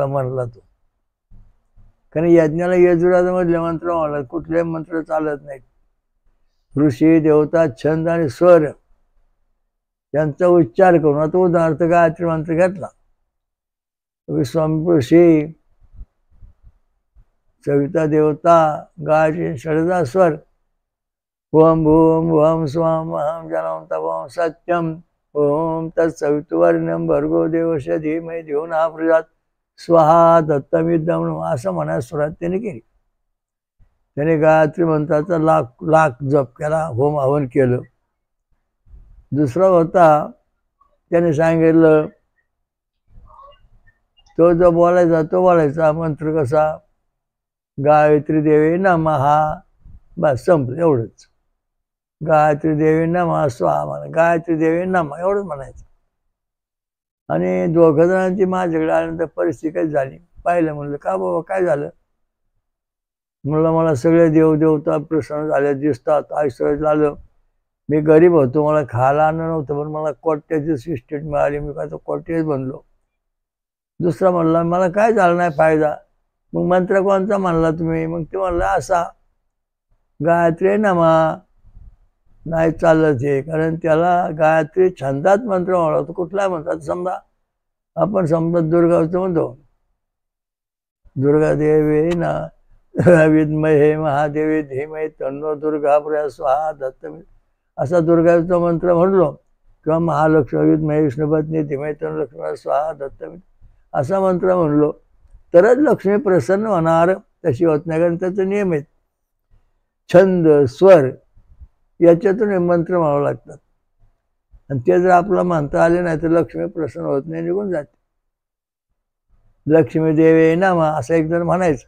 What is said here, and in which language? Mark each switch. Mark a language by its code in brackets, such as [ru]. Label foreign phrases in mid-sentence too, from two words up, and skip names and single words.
[mr] म्हणला तो, कारण यज्ञाला यजुर्वेदामधले मंत्र म्हणाला, कुठले मंत्र चालत नाहीत. ऋषी, देवता, छंद आणि स्वर यांचा उच्चार करून, आता उदाहरणार्थ गायत्री मंत्र घेतला, विश्वामित्र ऋषी, सविता देवता, गायत्री षडजा स्वर, [sa] ओम भूम भुवं स्वं अहं जनम तपं सत्यम ओम तत्सवितुर्वरेण्यं भर्गो देवस्य धीमहि धियो नः प्रचोदयात् स्वाहा दत्तमिदं, [mr] असं म्हणा सुरुवात त्याने केली. त्याने गायत्री मंत्राचा लाख जप केला, होम हवन केलं. दुसरा होता, त्याने सांगितलं तो जो बोलायचा तो बोलायचा मंत्र कसा, [sa] गायत्री देवी नमः, [mr] बस संपलं एवढंच. [sa] गायत्री देवी नमः स्वाहा [mr] म्हणा, [sa] गायत्री देवी नमः [mr] एवढंच म्हणायचं. आणि 2 जणांची माझ्याकडे आल्यानंतर परिस्थिती काही झाली. पाहिलं, म्हणलं का बाबा काय झालं. म्हणलं मला सगळे देवदेवता प्रसन्न झाले दिसतात, ऐश्वर्य झालं. मी गरीब होतो, मला खायला अन्न नव्हतं, पण मला कोट्याची सिस्टेट मिळाली, मी काय तो कोट्याच बनलो. दुसरा म्हणला मला काय झालं नाही फायदा. मग मंत्र कोणता म्हणला तुम्ही. मग ते म्हणलं असा, [sa] गायत्री नमः. [mr] नाही चालत हे, कारण त्याला गायत्री छंदात मंत्र म्हणला होता. कुठला म्हणतात, समजा आपण समजा दुर्गाचं म्हणतो, [sa] दुर्गा देवी ना विद्महे महादेवी धीमहि तन्नो दुर्गा प्रचोदयात् स्वाहा दत्तमिदं, [mr] असा दुर्गाचा मंत्र म्हणलो, किंवा [sa] महालक्ष्मी विद्महे विष्णुपत्नी धीमहि तन्नो लक्ष्मी प्रचोदयात् स्वाहा दत्तमिदं [mr] असा मंत्र म्हणलो तरच लक्ष्मी प्रसन्न होणार. तशी होत नाही, कारण त्याचा नियम आहेत. छंद, स्वर याच्यातून हे मंत्र म्हणावं लागतात. आणि ते जर आपल्याला म्हणता आले नाही तर लक्ष्मी प्रसन्न होत नाही, निघून जाते. [sa] लक्ष्मी देवी नमः [mr] असं एक जण म्हणायचं.